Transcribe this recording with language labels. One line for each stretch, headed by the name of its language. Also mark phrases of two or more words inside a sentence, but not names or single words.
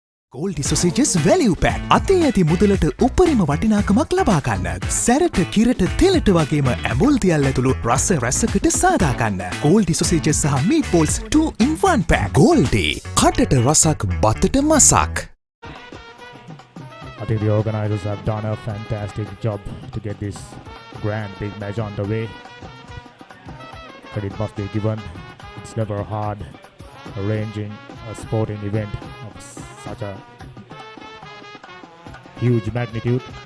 Sinhala: Goldie Sausages Value Pack. අතේ ඇති මුදලට උපරිම වටිනාකමක් ලබා ගන්න. සැරට කිරට තෙලට වගේම ඇඹුල් තියල් ඇතුළු රස රැසකට සාදා ගන්න. Goldie Sausages සහ Meatballs 2 in 1 pack. Goldie. කටට රසක් බතට මසක්.
English: I think the organizers have done a fantastic job to get this grand big match underway. Credit must be given. It's never hard arranging a sporting event of such a huge magnitude.